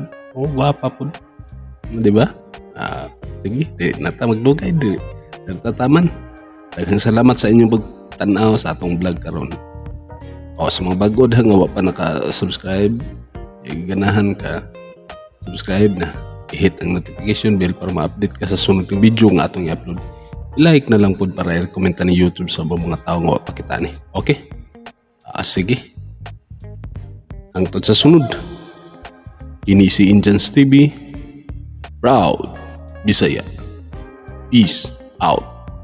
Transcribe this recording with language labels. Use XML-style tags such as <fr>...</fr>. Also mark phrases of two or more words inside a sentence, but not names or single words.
<ceb>O gwapa po. Di ba? Sige, di nata magdugay di. Nagtataman. Daghang salamat sa inyong pagtanaw sa atong vlog karon. O sa mga bagod nga wa pa naka-subscribe, ganahan ka subscribe na. I-hit ang notification bell para ma-update ka sa sunod ng video nga atong i-upload. I-like na lang po para i-komenta ni YouTube sa mga tao nga wa pa kita ni. Okay? Sige. Hangtod sa sunod. Kini si Injans TV.</ceb> <en>Proud Bisaya. Peace out.</en>